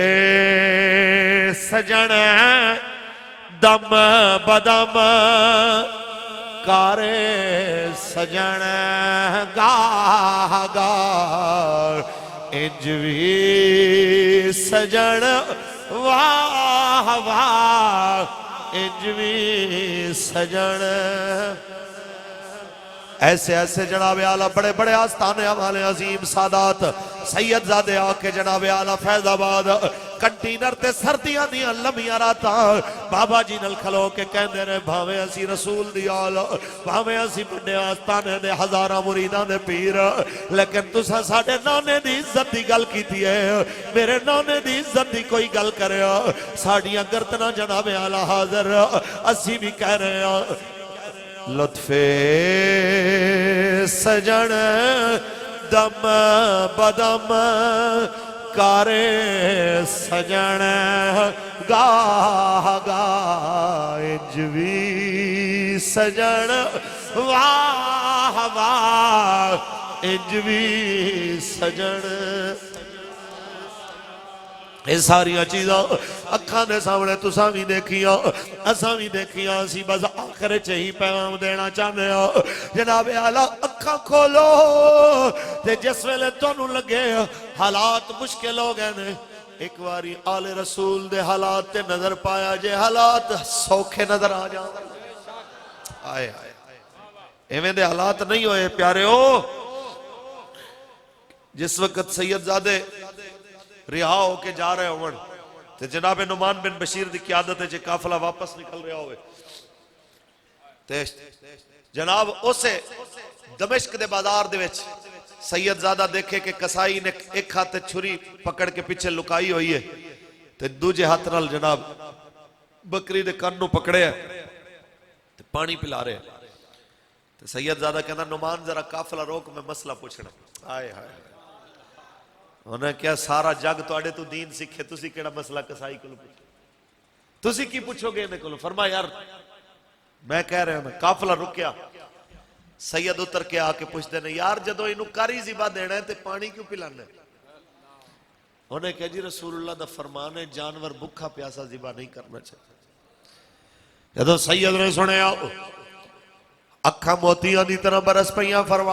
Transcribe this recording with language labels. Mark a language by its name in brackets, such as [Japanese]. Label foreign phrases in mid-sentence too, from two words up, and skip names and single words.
[Punjabi] سجن دم بدم کارے سجن گاہ گاہ انج وی سجن واہ واہ انج وی سجن۔ ایسے ایسے جناب اعلیٰ بڑے بڑے آستانے والے عظیم سادات سید زادے آکے جناب اعلیٰ فیض آباد کنٹینر تے سردیاں دیاں لمحیاں راتاں بابا جی نل کھلو کے کہندے رہے بھاویں اسی رسول دی آل بھاویں اسی بڑے آستانے دے ہزاراں مریداں دے پیر لیکن تساں ساڈے نانے دی عزت دی گل کیتی ہے، میرے نانے دی عزت دی کوئی گل کرے ساڈیاں گردناں جناب اعلیٰ حاضر اسی بھی کہہ رہے ہیں لطف سجن دم بدم کارے سجن گاہ گاہ انج وی سجن واہ واہ انج وی سجن۔ یہ ساریاں چیزاں اکھاں دے سامنے تساں بھی دیکھیاں اساں بھی دیکھیاں اسی بس آخر چہی پیغام دینا چاہنے ہو جناب اعلیٰ اکھاں کھولو تے جس ویلے تانوں لگے حالات مشکل ہو گئے نے ایک باری آل رسول دے حالات تے نظر پایا جے حالات سوکھے نظر آ جاؤ آئے آئے ایویں دے حالات نہیں ہوئے پیارے ہو۔ جس وقت سید زادے رہا ہو کے جا رہے ہوں تے جناب نعمان بن بشیر دی قیادت ہے جے قافلہ واپس نکل رہا ہوئے تے جناب اسے دمشق دے بازار دے وچ سید زادہ دیکھے کہ کسائی نے ایک ہاتھ چھری پکڑ کے پیچھے لکائی ہوئی ہے تے دوجے ہاتھ نال جناب بکری دے کان نو پکڑے ہے تے پانی پلا رہے ہیں تے سید زادہ کہنا نعمان ذرا قافلہ روک میں مسئلہ پوچھنا آئے ہائے انہیں کیا سارا جگ توڑے تو دین سکھے تسی کیڑا مسئلہ کسائی کلو پوچھو تسی کی پوچھو گے انہیں کلو فرما یار میں کہہ رہے ہیں قافلہ رکیا سید اتر کے آکے پوچھتے ہیں یار جدو انہوں کاری زبا دینا ہے تے پانی کیوں پلانا ہے انہیں کہا جی رسول اللہ دا فرمان ہے جانور بکھا پیاسا زبا نہیں کرنا چاہتا جدو سید نے سنے آؤ اکھا موتیاں دی طرح برس پہیاں فرما